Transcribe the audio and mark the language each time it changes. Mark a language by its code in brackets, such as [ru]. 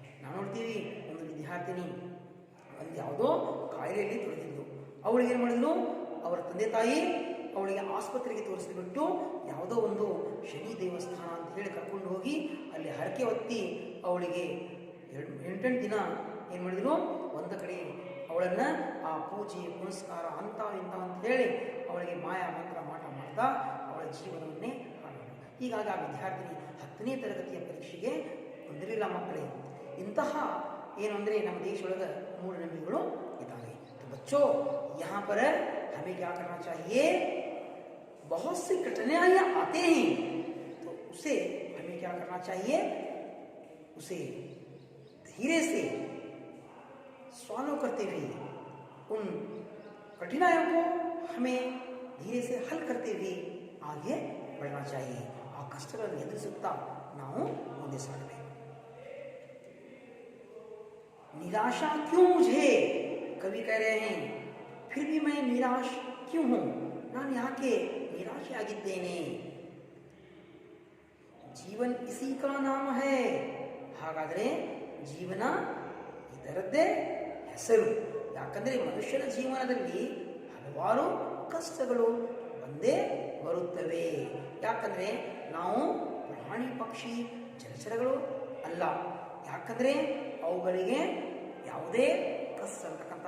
[kn] ನಾವು ನೋಡ್ತೀವಿ, ಒಂದು ವಿದ್ಯಾರ್ಥಿನಿ ಒಂದು ಯಾವುದೋ ಕಾಯಿಲೆಯಲ್ಲಿ ತೊಡಗಿದ್ದು, ಅವಳಿಗೆ ಏನು ಮಾಡಿದ್ರು, ಅವರ ತಂದೆ ತಾಯಿ ಅವಳಿಗೆ ಆಸ್ಪತ್ರೆಗೆ ತೋರಿಸಿಬಿಟ್ಟು ಯಾವುದೋ ಒಂದು ಶನಿ ದೇವಸ್ಥಾನ ಅಂತ ಹೇಳಿ ಕರ್ಕೊಂಡು ಹೋಗಿ ಅಲ್ಲಿ ಹರಕೆ ಹೊತ್ತಿ ಅವಳಿಗೆ 8 ದಿನ ಏನು ಮಾಡಿದ್ರು, ಒಂದು ಕಡೆ ಅವಳನ್ನು ಆ ಪೂಜೆ ಪುನಸ್ಕಾರ ಅಂತ ಇಂಥ ಅಂತ ಹೇಳಿ ಅವಳಿಗೆ ಮಾಯ ಮಂತ್ರ ಮಾಟ ಮಾಡ್ತಾ ಅವಳ ಜೀವನವನ್ನೇ ಹಾಳು। ಹೀಗಾಗಿ ಆ ವಿದ್ಯಾರ್ಥಿನಿ 10ನೇ ತರಗತಿಯ ಪರೀಕ್ಷೆಗೆ ಕುಂದಿರಲಿಲ್ಲ ಮಕ್ಕಳೇ। ಇಂತಹ ಏನು ಅಂದರೆ ನಮ್ಮ ದೇಶದೊಳಗೆ ಮೂಢನಂಬಿಕೆಗಳು ಇದ್ದಾವೆ। [hi] तो बच्चों, यहाँ पर हमें क्या करना चाहिए, बहुत सी कठिनाइयाँ आते हैं, तो उसे हमें क्या करना चाहिए, उसे धीरे से सॉल्व करते हुए, उन कठिनाइयों को हमें धीरे से हल करते हुए आगे बढ़ना चाहिए। [kn] ಆ ಕಷ್ಟಗಳನ್ನು ಎದುರಿಸುತ್ತಾ ನಾವು ಮುಂದೆ ಸಾಗಬೇಕು। [hi] निराशा क्यों मुझे, कवि कह रहे हैं, फिर भी मैं निराश क्यों हूं, [kn] ನಾನು ಯಾಕೆ ನಿರಾಶೆ ಆಗಿದ್ದೇನೆ। [hi] ಜೀವನ್ ಇಸಿ ಕಾ ನಾಮ ಹೈ, [kn] ಹಾಗಾದರೆ ಜೀವನ ಇದರದ್ದೇ ಹೆಸರು। ಯಾಕಂದರೆ ಮನುಷ್ಯನ ಜೀವನದಲ್ಲಿ ಹಲವಾರು ಕಷ್ಟಗಳು ಬಂದೇ ಬರುತ್ತವೆ। ಯಾಕಂದರೆ ನಾವು ಪ್ರಾಣಿ ಪಕ್ಷಿ ಜಲಚರಗಳು ಅಲ್ಲ, ಯಾಕಂದರೆ ಅವುಗಳಿಗೆ ಯಾವುದೇ ಕಷ್ಟ ಅಂತಕ್ಕಂಥ